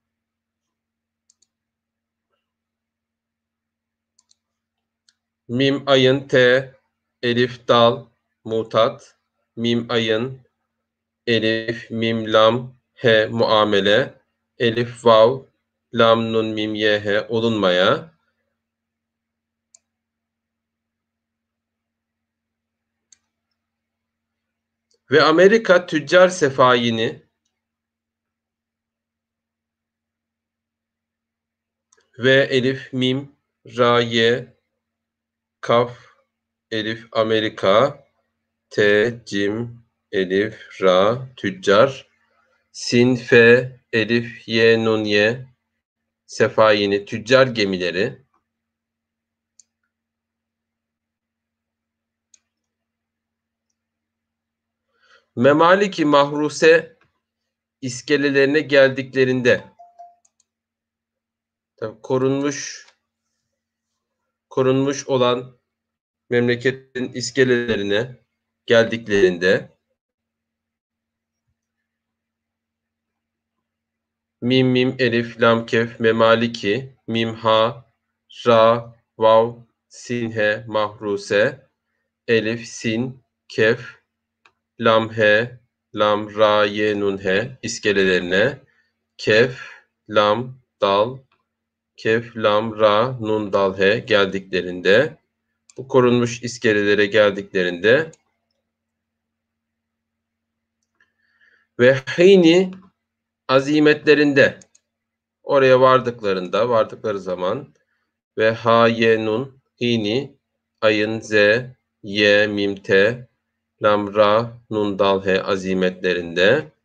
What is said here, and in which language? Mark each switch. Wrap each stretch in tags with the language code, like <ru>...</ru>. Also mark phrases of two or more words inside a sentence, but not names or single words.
<tr>Mim, ayın, te, elif, dal, mutat, mim, ayın, elif, mim, lam, he, muamele, elif, vav, lam, nun, mim, ye, he, olunmaya. Ve Amerika tüccar sefayini ve elif, mim, ra, ye, kaf, elif, Amerika, te, cim, elif, ra, tüccar, sin, fe, elif, ye, nun, ye, sefayini, tüccar gemileri, memaliki mahruse iskelelerine geldiklerinde, tabii korunmuş olan memleketin iskelelerine geldiklerinde mim, mim, elif, lam, kef, memaliki, mim, ha, ra, vav, sin, he, mahruse, elif, sin, kef, lam, he, lam, ra, ye, nun, he iskelelerine, kef, lam, dal, kef, lam, ra, nun, dal, he geldiklerinde, bu korunmuş iskelelere geldiklerinde ve hini azimetlerinde, oraya vardıkları zaman ve ha, ye, nun, hini, ayın, ze, ye, mim, te, lam, ra, nun, dal, he azimetlerinde</tr>